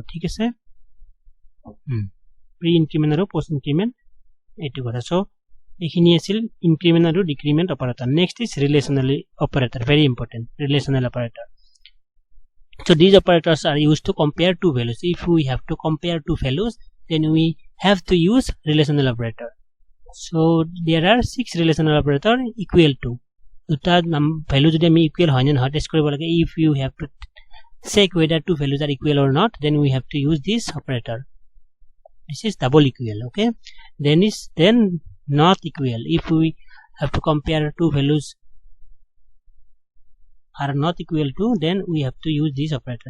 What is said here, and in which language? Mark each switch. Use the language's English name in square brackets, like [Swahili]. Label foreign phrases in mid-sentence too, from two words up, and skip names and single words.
[Assamese] ঠিক আছে [English] pre increment [Assamese] aru [English] post increment [Assamese] এইটো কথা. So এইখিনি আছিল increment aru [English] decrement operator. Next is relational operator, very important, relational operator. So these operators are used to compare two values. If we have to compare two values, then we have to use relational operator. So there are 6 relational operator equal to [Assamese] দুটা value যদি আমি equal হয় নে test কৰিব লাগে. [English] If you have to check whether two values are equal or not, then we have to use this operator. This is double equal. Okay, then not equal. If we have to compare two values are not equal to, then we have to use this operator.